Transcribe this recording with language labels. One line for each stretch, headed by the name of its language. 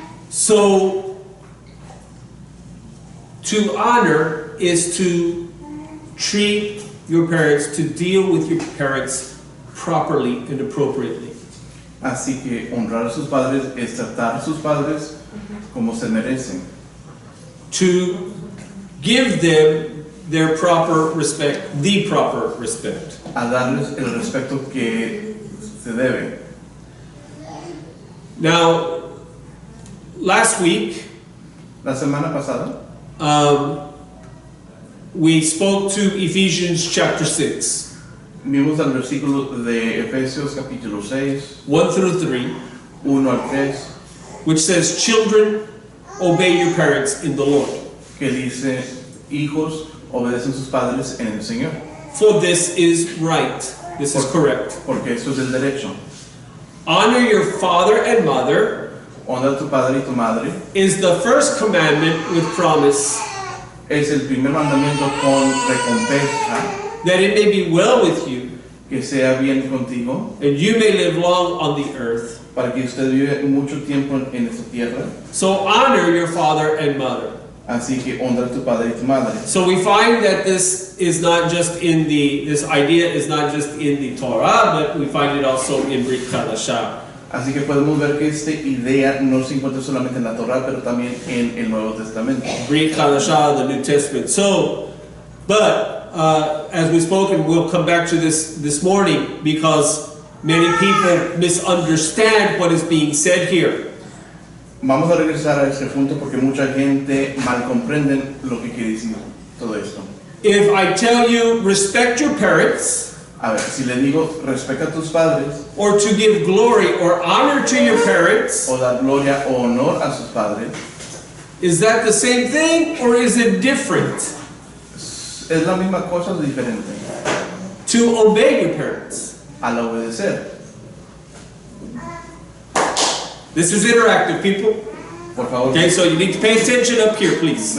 English: So, to honor is to treat your parents, to deal with your parents properly and appropriately.
Spanish: Así que honrar a sus padres es tratar a sus padres como se merecen.
English: To give them their proper respect, the proper respect.
Spanish: A darles el respeto que se debe.
English: Now, last week,
Spanish: La semana pasada
English: we spoke to Ephesians chapter 6,
Spanish: vimos el versículo de Efesios capítulo 6,
English: 1 through 3,
Spanish: 1 al 3,
English: which says, "Children, obey your parents in the Lord,
Spanish: que dice, hijos, obedecen sus padres en el Señor,
English: for this is right." This is correct.
Spanish: porque eso es el derecho.
English: Honor your father and mother
Spanish: Honra a tu padre y tu madre
English: is the first commandment with promise,
Spanish: es el primer mandamiento con recompensa,
English: that it may be well with you,
Spanish: que sea bien contigo,
English: and you may live long on the earth.
Spanish: para que usted vive mucho tiempo en esta tierra.
English: So honor your father and mother.
Spanish: Así que honra a tu padre y tu madre.
English: So we find that this idea is not just in the Torah, but we find it also in Brit Chadashah.
Spanish: Así que podemos ver que esta idea no se encuentra solamente en la Torah, pero también en el Nuevo Testamento.
English: Brit Chadashah, the New Testament. So, but as we spoke, and we'll come back to this morning, because many people misunderstand what is being said here.
Spanish: Vamos a regresar a este punto porque mucha gente mal comprende lo que quiere decir todo esto.
English: If I tell you respect your parents,
Spanish: A ver, si le digo respeta a tus padres,
English: or to give glory or honor to your parents,
Spanish: o dar gloria o honor a sus padres,
English: is that the same thing or is it different?
Spanish: es la misma cosa o diferente
English: To obey your parents.
Spanish: al obedecer.
English: This is interactive, people.
Spanish: Por favor,
English: Okay, so you need to pay attention up here, please.